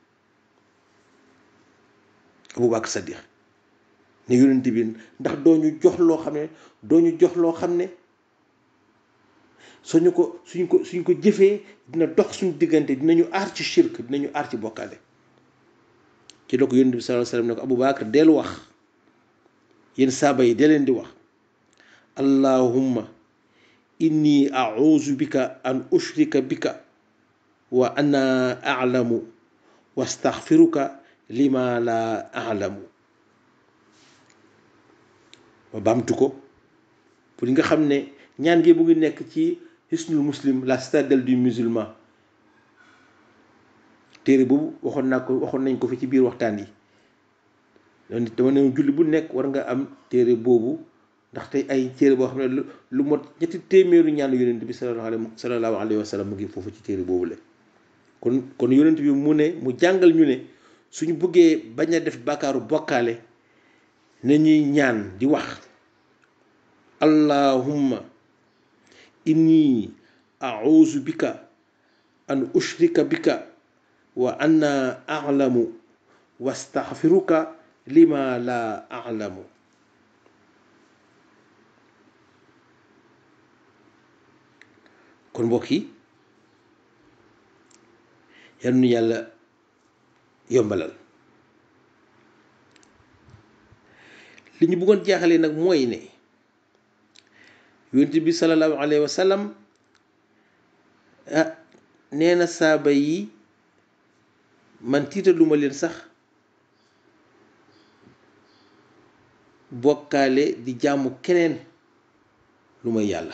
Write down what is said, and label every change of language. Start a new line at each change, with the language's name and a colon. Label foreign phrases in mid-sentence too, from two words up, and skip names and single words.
Wolof: Aboubacar Sadiq ne yonent bi ndax doo ñu jox loo xam ne suñ ko jëfee dina dox suñu diggante, dinañu aar ci shirk, dinañu aar ci bokkaale. ci la ko yonent bi
Arabic: صلى الله عليه وسلم
Wolof: ne ko Aboubacar del wax, yéen saaba yi dee leen di wax
Arabic: اللهم إني أعوذ بك أن أشرك بك وأنا أعلم وأستغفرك لما لا أعلم.
Wolof: ma baamtu ko pour nga xam ne ñaan gi mu ngi nekk ci Hisnul Muslim, la citadelle du musulman. téere boobu waxoon nañ ko fi ci biir waxtaan yi. dama ne julli bu nekk war nga am téere boobu, ndaxte ay téere boo xam ne lu mot 3 téeméeru ñaanu yonent bi
Arabic: صلى الله عليه وسلم
Wolof: mu ngi foofu ci téere boobu la. kon yonent bi mu jàngal ñu ne suñu bëggee bañ a def bàkkaaru bokkaale na ñuy ñaan di wax
Arabic: اللهم إني أعوذ بك أن أشرك بك وأنا أعلم وأستغفرك لما لا أعلم.
Wolof: kon mbokk yi yal na yàlla yombalal. li ñu bëggoon jaaxalee nag mooy ne yonent bi
Arabic: صلى الله عليه وسلم
Wolof: nee na saaba yi man tiitaluma leen sax bokkaale di jaamu keneen lu may yàlla.